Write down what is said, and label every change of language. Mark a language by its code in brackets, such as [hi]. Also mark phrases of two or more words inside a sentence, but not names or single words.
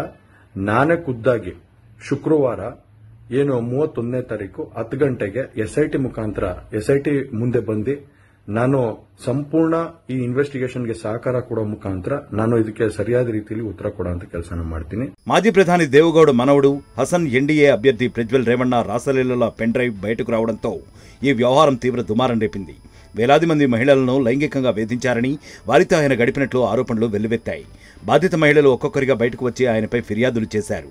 [kn] ನಾನೇ ಖುದ್ದಾಗಿ ಶುಕ್ರವಾರ ಏನು 31ನೇ ತಾರೀಕು 10 ಗಂಟೆಗೆ ಎಸ್ಐಟಿ ಮುಂದೆ ಬಂದು ನಾನು ಸಂಪೂರ್ಣ ಈ ಇನ್ವೆಸ್ಟಿಗೇಷನ್ಗೆ ಸಹಕಾರ ಕೊಡೋ ಮುಖಾಂತರ ನಾನು ಇದಕ್ಕೆ ಸರಿಯಾದ ರೀತಿಯಲ್ಲಿ ಉತ್ತರ ಕೊಡುವಂತ ಕೆಲಸನ ಮಾಡ್ತೀನಿ. [te] మాజీ ప్రధాని దేవగౌడ మనవడు హసన్ ఎన్డీఏ అభ్యర్థి ప్రజ్వల్ రేవణ్ణ రాసలీలల పెన్ డ్రైవ్ బయటకు రావడంతో ఈ వ్యవహారం తీవ్ర దుమారం రేపింది. వేలాది మంది మహిళలను లైంగికంగా వేధించారని, వారితో ఆయన గడిపినట్లు ఆరోపణలు వెల్లువెత్తాయి. బాధిత మహిళలు ఒక్కొక్కరిగా బయటకు వచ్చి ఆయనపై ఫిర్యాదులు చేశారు.